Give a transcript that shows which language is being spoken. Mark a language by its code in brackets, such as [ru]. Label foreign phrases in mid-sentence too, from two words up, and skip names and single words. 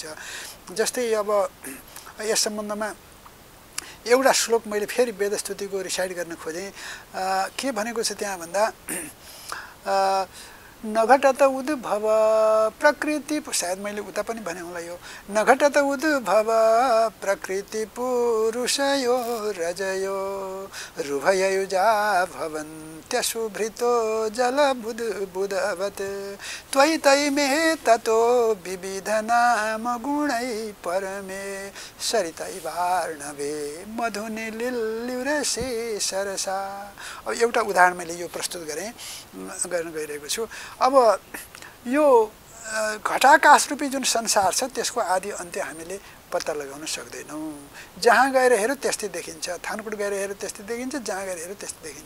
[ne] जस्तै अब यस सम्बन्धमा एउटा श्लोक मैले फेरि वेदस्तुतिको रिसाइड गर्न खोजेँ। के भनेको छ त्यहाँ भन्दा [sa] नघटत उद्भव प्रकृति, [ne] सायद मैले उता पनि भने होला यो, [sa] नघटत उद्भव प्रकृति पुरुषयो रजयो रुभययुजा भवन्त्यशुभृतो जलबुधवत् त्वयि तयि मे ततो विविध नाम गुणै परमे सरितै वार्णवे मधुनि लिल्युरसे सरसा। [ne] अब एउटा उदाहरण मैले यो प्रस्तुत गर्न गइरहेको छु। अब यो घटाकाश रूपी जुन संसार छ त्यसको आदि अन्त्य हामीले पत्ता लगाउन सक्दैनौँ। जहाँ गएर हेऱ्यो त्यस्तै देखिन्छ, थानकोट गएर हेऱ्यो त्यस्तै देखिन्छ, जहाँ गएर हेऱ्यो त्यस्तै देखिन्छ।